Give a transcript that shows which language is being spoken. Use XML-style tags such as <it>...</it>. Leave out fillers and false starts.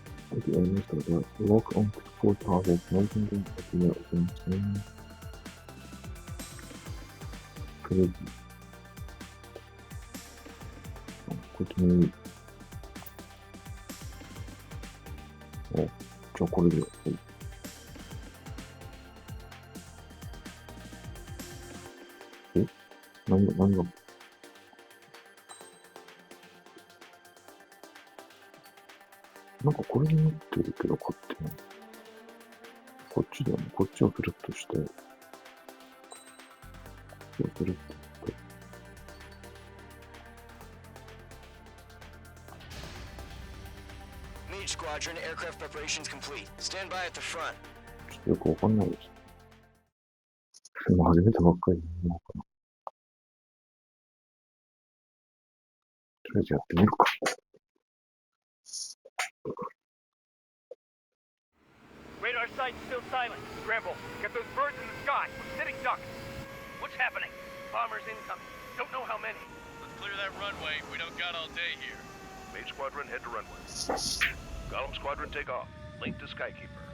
<en>The enemies that lock onto four targets, making them appear in crazy.</en> <ja>こっちに、じゃあこれで、何が、なんかこれになってるけど、こっちの。こっちだよね。こっちをセレクトして、こっちをセレクトして。</ja> <en>Mage Squadron, aircraft preparations complete. Stand by at the front.</en> <ja>ちょっとよくわかんないです。今始めたばっかりなのかな。とりあえずやってみるか。</ja> <en>Radar site's still silent. Scramble. Get those birds in the sky. We're sitting ducks. What's happening? Bombers incoming. Don't know how many. Let's clear that runway. We don't got all day here. Mage Squadron, head to runway. Golem Squadron, take off. Link to Skykeeper.</en>